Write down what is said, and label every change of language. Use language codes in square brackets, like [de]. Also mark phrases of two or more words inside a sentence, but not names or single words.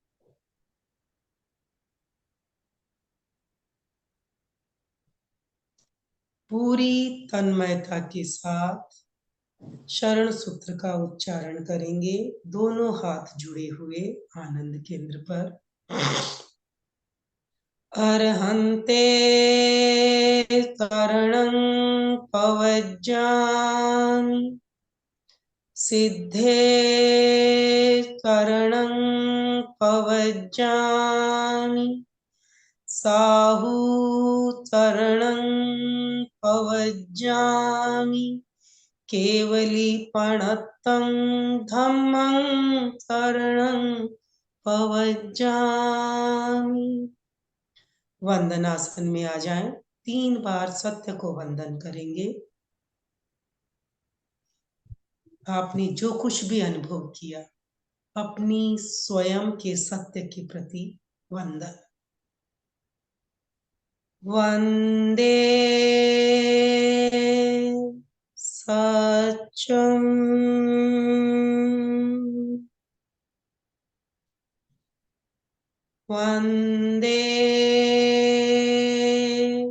[hi] पूरी तन्मयता के साथ शरण सूत्र का उच्चारण करेंगे, दोनों हाथ जुड़े हुए आनंद केंद्र पर। [pra] अर्हन्ते शरणं पवज्जामि, सिद्धे शरणं पवज्जामि, साहु शरणं पवज्जामि, केवलीपणत्तं धम्मं शरणं पवज्जामि। [hi] वंदनासन में आ जाएं। 3 बार सत्य को वंदन करेंगे। आपने जो कुछ भी अनुभव किया, अपनी स्वयं के सत्य के प्रति वंदन। [sa] वंदे सत्यम, वंदे